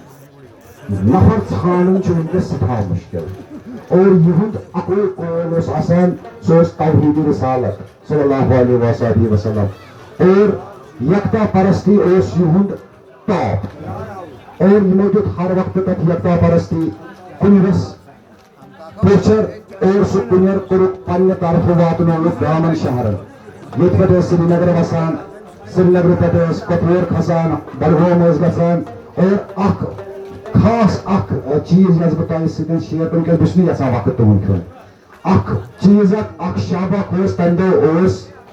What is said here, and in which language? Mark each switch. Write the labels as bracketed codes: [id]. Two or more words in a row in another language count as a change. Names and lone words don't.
[ks] نفر ژھانڈُن چھُ ونکیٚس سٮ۪ٹھاہ مُشکل اور یِہُنٛد اکوے قول اوس آسان سُہ اوس توحیٖد رسالت [ar] صلی اللہ علیہ وسلم [ks] اور یکتا پرستی اوس یِہُنٛد ٹاپ اور یِمو دیُت ہر وقتہٕ تتھ یکتا پرستی کُنرس پوچر اور سُہ کُنیر کوٚرُکھ پننہِ طرفہٕ واتنووُکھ گامن شہرن ییٚتہِ پٮ۪ٹھ ٲسۍ سرینگر وسان سرینگرٕ پٮ۪ٹھ ٲسۍ کۄپوور کھسان بڈگوم ٲسۍ گژھان اور اکھ خاص اکھ چیٖز یۄس بہٕ تۄہہِ سۭتۍ شیر کرُن کیازِ بہٕ چھُس نہٕ یژھان وقت تُہُنٛد کھیوٚن اکھ چیٖز اکھ شب اکھ اوس تمہِ دۄہ اوس